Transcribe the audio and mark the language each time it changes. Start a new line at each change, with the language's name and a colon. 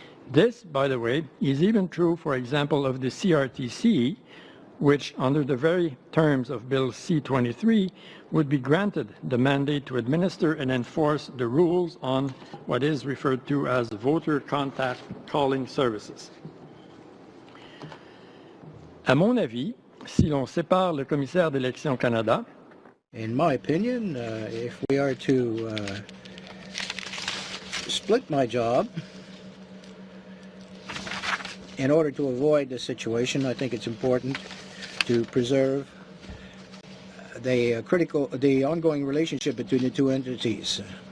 English: This, by the way, is even true, for example, of the CRTC, which, under the very terms of Bill C-23, would be granted the mandate to administer and enforce the rules on what is referred to as voter contact calling services.
French: À mon avis, si l'on sépare le commissaire d'Élections Canada,
English: in my opinion, if we are to split my job, in order to avoid this situation, I think it's important to preserve the ongoing relationship between the two entities.